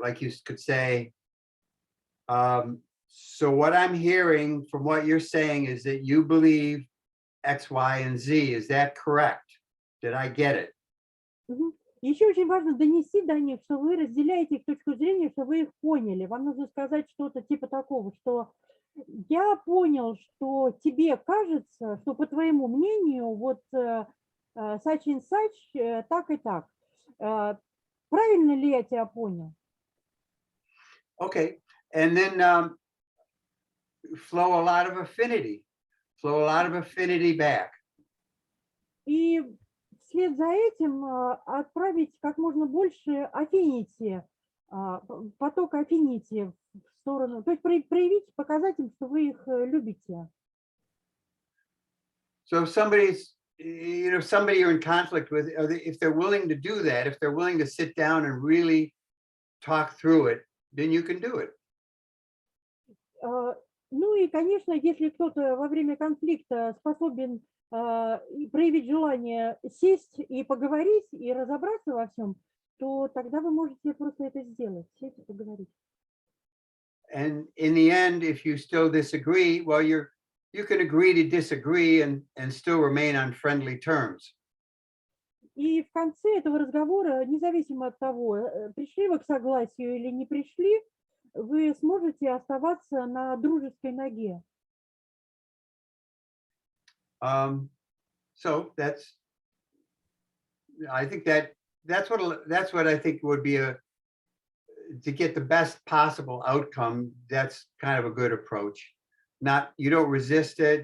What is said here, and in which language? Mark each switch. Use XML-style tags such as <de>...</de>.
<en>Like you could say, so what I'm hearing from what you're saying is that you believe X, Y, and Z. Is that correct? Did I get it?</en> <ru>Еще очень важно донести до них, что вы разделяете их точку зрения, что вы их поняли. Вам нужно сказать что-то типа такого, что я понял, что тебе кажется, что по твоему мнению, вот</ru> <en>such and such,</en> <ru>так и так. Правильно ли я тебя понял?</ru> <en>Okay, and then flow a lot of affinity back.</en> <ru>И вслед за этим отправить как можно больше affinity, поток affinity в сторону, то есть проявить, показать им, что вы их любите.</ru> <en>So if somebody's, somebody you're in conflict with, if they're willing to do that, if they're willing to sit down and really talk through it, then you can do it.</en> <ru>Ну и, конечно, если кто-то во время конфликта способен проявить желание сесть и поговорить, и разобраться во всем, то тогда вы можете просто это сделать, сесть и поговорить.</ru> <en>And in the end, if you still disagree, well, you can agree to disagree and still remain on friendly terms.</en> <ru>И в конце этого разговора, независимо от того, пришли вы к согласию или не пришли, вы сможете оставаться на дружеской ноге.</ru> <en>So I think that's what I think would be to get the best possible outcome. That's kind of a good approach. You don't resist it.</en>